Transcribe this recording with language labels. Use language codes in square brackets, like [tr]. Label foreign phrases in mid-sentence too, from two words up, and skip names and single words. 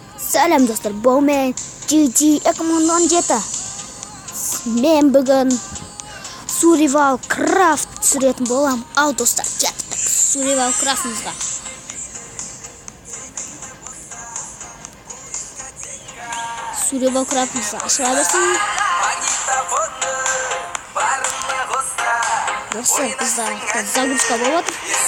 [kk] Salam dostlar, bu men GG 2017. Men bugun Survival Craft surетін болам. Ал достар, кеттік Survival Craft'ымызға. Survival Craft'ымызға ашыла берсін. Достар, бізде загрузка болып отыр.